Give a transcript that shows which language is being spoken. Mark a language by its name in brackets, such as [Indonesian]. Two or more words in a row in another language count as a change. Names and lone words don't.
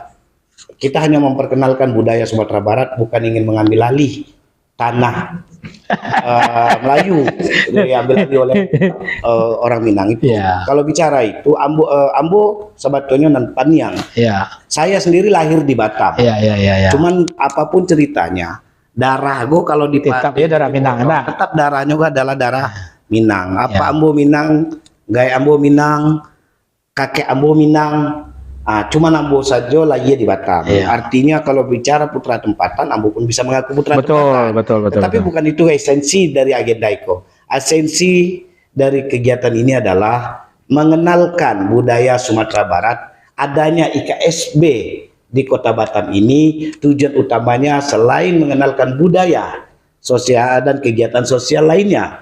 [Indonesian] Kita hanya memperkenalkan budaya Sumatera Barat, bukan ingin mengambil alih tanah Melayu diambil alih oleh orang Minang itu. Kalau bicara itu Ambo sebetulnya nan Paniang. Saya sendiri lahir di Batam. Cuman apapun ceritanya, darah gue kalau di tetap darah Minang. Tetap darahnya gue adalah darah Minang. Apa Ambo Minang, gaya Ambo Minang, kakek Ambo Minang. Cuman Ambo saja lahir di Batam. Artinya kalau bicara putra tempatan, Ambo pun bisa mengaku putra tempatan. Betul. Tapi bukan itu esensi dari agenda itu. Esensi dari kegiatan ini adalah mengenalkan budaya Sumatera Barat. Adanya IKSB di Kota Batam ini tujuan utamanya selain mengenalkan budaya sosial dan kegiatan sosial lainnya.